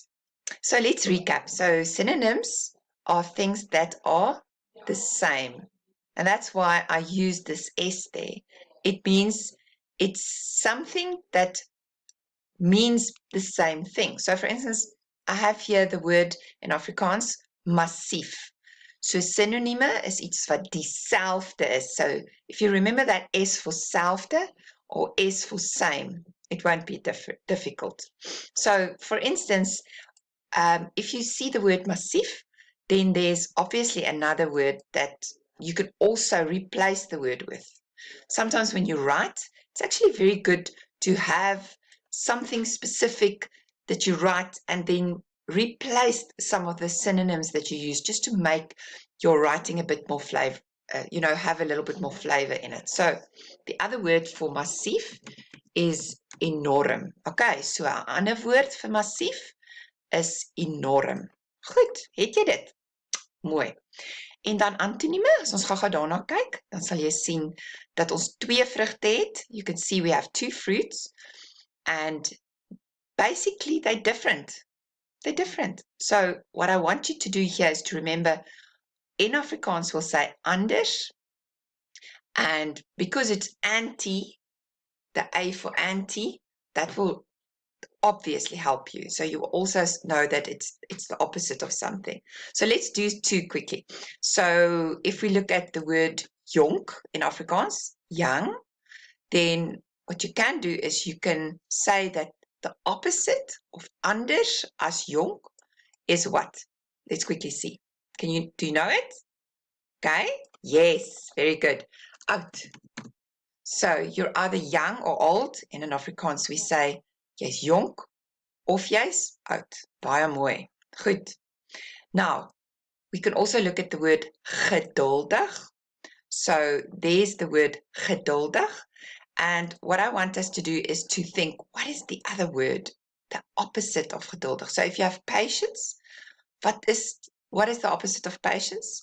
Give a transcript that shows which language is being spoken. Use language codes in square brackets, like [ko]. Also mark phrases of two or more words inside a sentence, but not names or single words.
[en] So let's recap. So synonyms are things that are the same. And that's why I use this S there. It means it's something that means the same thing. So for instance, I have here the word in Afrikaans, massief. [af] So synonieme is iets wat dieselfde is. [en] So if you remember that S for selfde or S for same, it won't be difficult. So for instance, if you see the word massief, then there's obviously another word that you could also replace the word with. Sometimes when you write, it's actually very good to have something specific that you write and then replace some of the synonyms that you use just to make your writing a bit more flavor, have a little bit more flavor in it. So the other word for massief is enorm. [af] Okay, so 'n ander woord vir massief is enorm. Goed, het jy dit? Mooi. En dan antonieme, as ons gou-gou daarna kyk, dan sal jy sien dat ons twee vrugte het. [en] You can see we have two fruits and basically they're different. They're different. So what I want you to do here is to remember in Afrikaans we'll say anders, and because it's anti, the A for anti, that will obviously help you. So you also know that it's the opposite of something. So let's do two quickly. So if we look at the word jonk in Afrikaans, young, then what you can do is you can say that the opposite of [af] anders as jonk [en] is what? Let's quickly see. Do you know it? Okay. Yes, very good. Oud. So you're either young or old. In an Afrikaans we say [af] jy's jonk of jy's oud. Baie mooi. Goed. [en] Now, we can also look at the word geduldig. So there's the word geduldig. And what I want us to do is to think, what is the other word? The opposite of geduldig. So if you have patience, what is the opposite of patience?